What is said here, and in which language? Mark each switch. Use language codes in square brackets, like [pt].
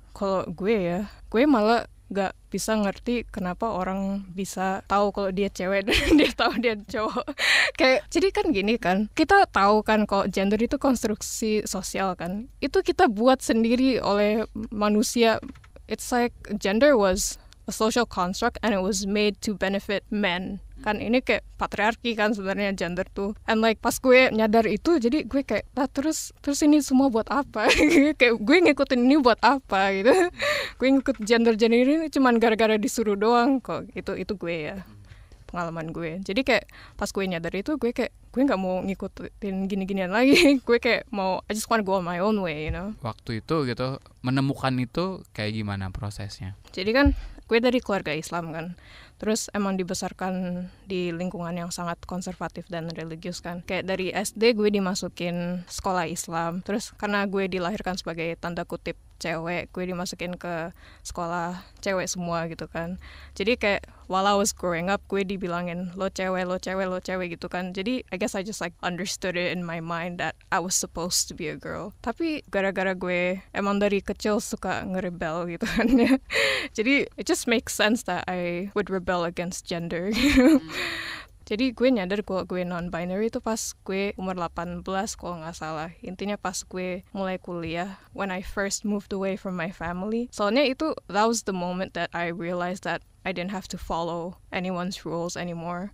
[id] Kalau gue malah gak bisa ngerti kenapa orang bisa tahu kalau dia cewek dan dia tahu dia cowok. Kayak jadi kan gini kan, kita tahu kan kalau gender itu konstruksi sosial kan, itu kita buat sendiri oleh manusia. [en] It's like gender was a social construct and it was made to benefit men. [id] Kan ini kayak patriarki kan sebenarnya gender tuh. [en] And like [id] pas gue nyadar itu, jadi gue kayak terus ini semua buat apa? Kayak gue ngikutin ini buat apa gitu. Gue ngikut gender ini cuman gara-gara disuruh doang kok. Itu gue ya, pengalaman gue. Jadi kayak pas gue nyadar itu, gue nggak mau ngikutin gini-ginian lagi. Gue kayak mau [en] I just want to go on my own way, you know. [id] Waktu itu gitu menemukan itu kayak gimana prosesnya? Jadi kan gue dari keluarga Islam kan. Terus emang dibesarkan di lingkungan yang sangat konservatif dan religius kan. Kayak dari SD gue dimasukin sekolah Islam. Terus karena gue dilahirkan sebagai tanda kutip cewek, gue dimasukin ke sekolah cewek semua gitu kan. Jadi kayak [en] while I was growing up, [id] gue dibilangin lo cewek gitu kan. Jadi [en] I guess I just like understood it in my mind that I was supposed to be a girl. [id] Tapi gara-gara gue emang dari kecil suka ngerebel gitu kan ya. Jadi [en] it just makes sense that I would rebel against gender. [id] Jadi gue nyadar kalau gue non-binary itu pas gue umur 18 kalau nggak salah. Intinya pas gue mulai kuliah, [en] when I first moved away from my family. [id] Soalnya [en] that was the moment that I realized that I didn't have to follow anyone's rules anymore.